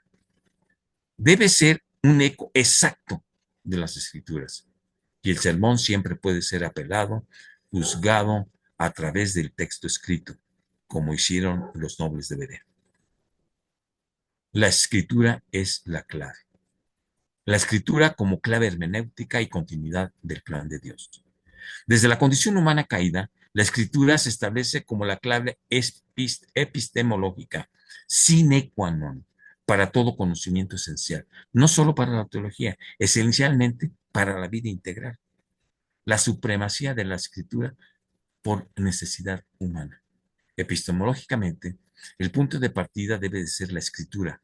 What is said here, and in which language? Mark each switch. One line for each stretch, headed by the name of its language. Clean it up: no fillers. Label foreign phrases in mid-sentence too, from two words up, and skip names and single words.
Spanish: Debe ser un eco exacto de las escrituras, y el sermón siempre puede ser apelado, juzgado a través del texto escrito, como hicieron los nobles de Berea. La escritura es la clave. La escritura como clave hermenéutica y continuidad del plan de Dios. Desde la condición humana caída, la escritura se establece como la clave epistemológica
Latin: sine qua non
Spanish: para todo conocimiento esencial, no solo para la teología, esencialmente para la vida integral. La supremacía de la escritura por necesidad humana. Epistemológicamente, el punto de partida debe de ser la escritura.